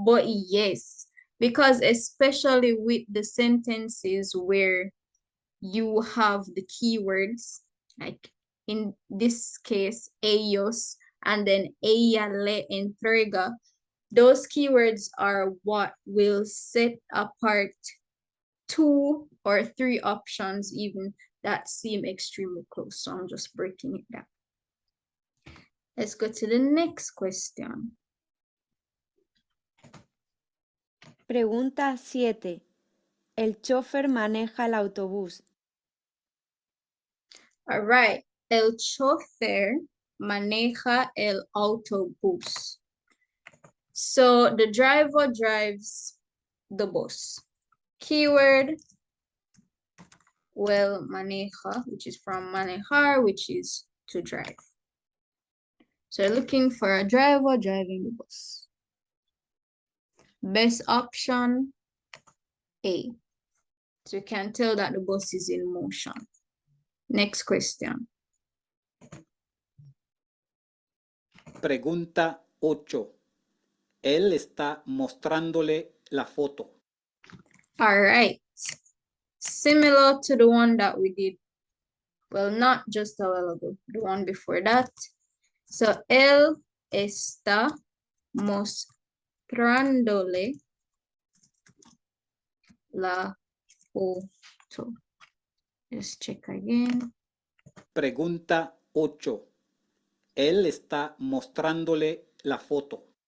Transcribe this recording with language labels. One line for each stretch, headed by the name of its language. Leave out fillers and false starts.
English: But yes, because especially with the sentences where you have the keywords, like in this case, ellos, and then
Spanish: ella le entrega,
English: those keywords are what will set apart 2 or 3 options even that seem extremely close. So I'm just breaking it down. Let's go to the next question.
Spanish: Pregunta 7. El chofer maneja el autobús.
English: All right.
Spanish: El chofer maneja el autobús.
English: So the driver drives the bus. Keyword, well, maneja, which is from manejar, which is to drive. So looking for a driver driving the bus. Best option, A. So you can tell that the bus is in motion. Next question.
Spanish: Pregunta 8. Él está mostrándole la foto.
English: All right. Similar to the one that we did. Well, not just a while ago, the one before that.
Spanish: So, él está mostrándole la foto.
English: Let's check again.
Spanish: Pregunta 8. Él está mostrándole la foto.